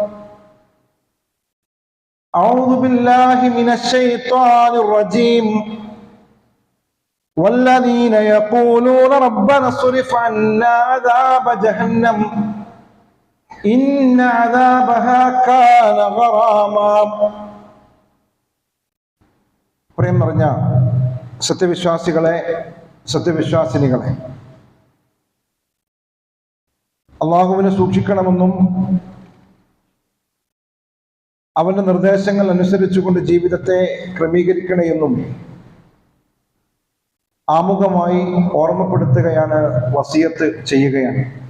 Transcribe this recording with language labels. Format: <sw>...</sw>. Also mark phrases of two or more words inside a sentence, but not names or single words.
<ar>أعوذ بالله من الشيطان الرجيم. والذين يقولون ربنا اصرف عنا عذاب جهنم إن عذابها كان غراما.</ar> <ml>പ്രിയം നിറഞ്ഞ സത്യവിശ്വാസികളെ, സത്യവിശ്വാസിനികളെ, അള്ളാഹുവിനെ സൂക്ഷിക്കണമെന്നും അവന്റെ നിർദ്ദേശങ്ങൾ അനുസരിച്ചുകൊണ്ട് ജീവിതത്തെ ക്രമീകരിക്കണമെന്നും ആമുഖമായി ഓർമ്മപ്പെടുത്തുകയാണ്, വസിയത്ത് ചെയ്യുകയാണ്.</ml>